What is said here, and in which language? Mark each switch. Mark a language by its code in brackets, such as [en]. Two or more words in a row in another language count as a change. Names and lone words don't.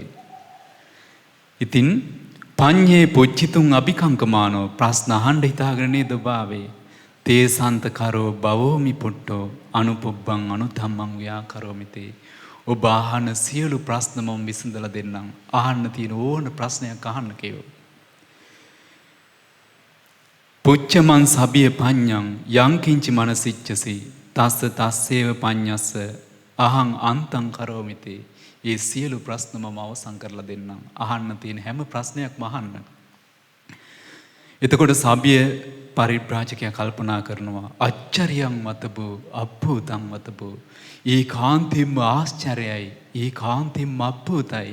[si] ඉතින් [pi] පඤ්ඤේ පුච්චිතුං අபிකංකමානෝ [si] ප්‍රශ්න අහන්න හිතාගෙන නේද ඔබ ආවේ. [pi] තේසන්ත කරෝ බවෝමි පුට්ටෝ අනුපුබ්බං අනුධම්මං ව්‍යාකරෝමිතේ. [si] ඔබ අහන සියලු ප්‍රශ්න මම විසඳලා දෙන්නම්. අහන්න තියෙන ඕන ප්‍රශ්නයක් අහන්න කියෝ. [pi] පුච්චමන් සබිය පඤ්ඤං යං කිංචි මනසිච්චසි තස්ස තස්සේව පඤ්ඤස්ස අහං අන්තං කරෝමිතේ. [si] ඒ සියලු ප්‍රශ්න මම අවසන් කරලා දෙන්නම්. අහන්න තියෙන හැම ප්‍රශ්නයක්ම අහන්න. එතකොට සබිය පරිබ්‍රාජකයා කල්පනා කරනවා [pi] අච්චරියං වතබෝ අබ්බූතං වතබෝ. [si] ඒ කාන්තිම්ම ආශ්චර්යයි. ඒ කාන්තිම්ම අබ්බූතයි.